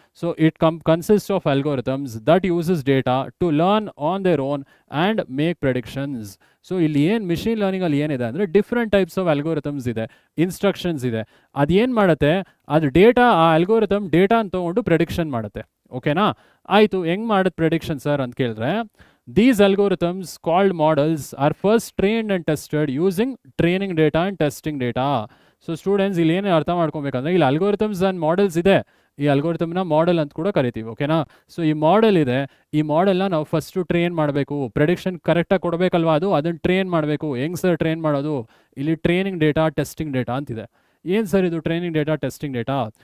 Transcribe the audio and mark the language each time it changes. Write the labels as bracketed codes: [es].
[en] So it consist of algorithms that uses data to learn on their own and make predictions. [kn] So ಇಲ್ಲಿ ಏನು machine ಲರ್ನಿಂಗಲ್ಲಿ ಏನಿದೆ ಅಂದರೆ, different types of ಅಲ್ಗೋರಿಥಮ್ಸ್ ಇದೆ, instructions ಇದೆ. ಅದೇನು ಮಾಡುತ್ತೆ? ಅದು ಡೇಟಾ, ಆ ಅಲ್ಗೋರಿಥಮ್ ಡೇಟಾನ ತೊಗೊಂಡು ಪ್ರೆಡಿಕ್ಷನ್ ಮಾಡುತ್ತೆ. ಓಕೆನಾ? ಆಯಿತು. ಹೆಂಗೆ ಮಾಡುತ್ತೆ ಪ್ರೆಡಿಕ್ಷನ್ ಸರ್ ಅಂತ ಕೇಳಿದ್ರೆ, [en] these algorithms called models are first trained and tested using training data and testing data. [kn] So students ಇಲ್ಲಿ ಏನು ಅರ್ಥ ಮಾಡ್ಕೊಬೇಕಂದ್ರೆ, ಇಲ್ಲಿ ಅಲ್ಗೋರಿಥಮ್ಸ್ ಆ್ಯಂಡ್ ಮಾಡೆಲ್ಸ್ ಇದೆ. ಈ ಅಲ್ಗೋರಿಥಮ್ನ ಮಾಡೆಲ್ ಅಂತ ಕೂಡ ಕರಿತೀವಿ. ಓಕೆನಾ? ಸೊ ಈ ಮಾಡೆಲ್ ಇದೆ, ಈ ಮಾಡೆಲ್ನ ನಾವು ಫಸ್ಟು ಟ್ರೈನ್ ಮಾಡಬೇಕು. ಪ್ರೆಡಿಕ್ಷನ್ ಕರೆಕ್ಟಾಗಿ ಕೊಡಬೇಕಲ್ವಾ, ಅದನ್ನು ಟ್ರೈನ್ ಮಾಡಬೇಕು. ಹೆಂಗೆ ಸರ್ ಟ್ರೈನ್ ಮಾಡೋದು? ಇಲ್ಲಿ ಟ್ರೈನಿಂಗ್ ಡೇಟಾ, ಟೆಸ್ಟಿಂಗ್ ಡೇಟಾ ಅಂತಿದೆ. ಏನು ಸರ್ ಇದು ಟ್ರೈನಿಂಗ್ ಡೇಟಾ, ಟೆಸ್ಟಿಂಗ್ ಡೇಟಾ?